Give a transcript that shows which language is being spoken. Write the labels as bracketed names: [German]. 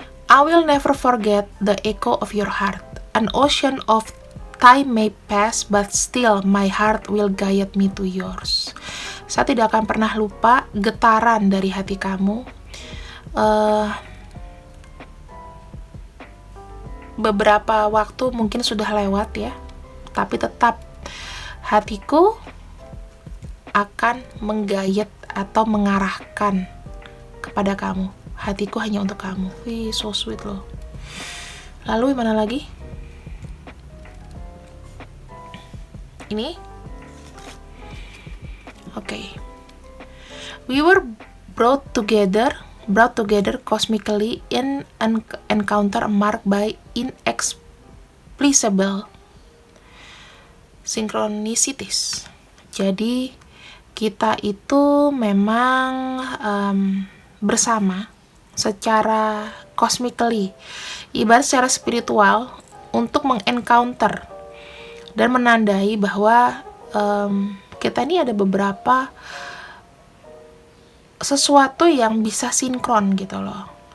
[English] I will never forget the echo of your heart. An ocean of time may pass, but still my heart will guide me to yours. [Indonesian] Saya tidak akan pernah lupa getaran dari hati kamu. Beberapa waktu mungkin sudah lewat ya, tapi tetap hatiku akan menggayat atau mengarahkan kepada kamu. Hatiku hanya untuk kamu. Wih, [English] so sweet [Indonesian] loh. Lalu mana lagi? Ini? Oke. [English] We were brought together cosmically in an encounter marked by inexplicable synchronicities. [Indonesian] Jadi kita itu memang bersama secara cosmically, ibarat secara spiritual, untuk mengencounter dan menandai bahwa kita ini ada beberapa sesuatu yang bisa sinkron gitu loh.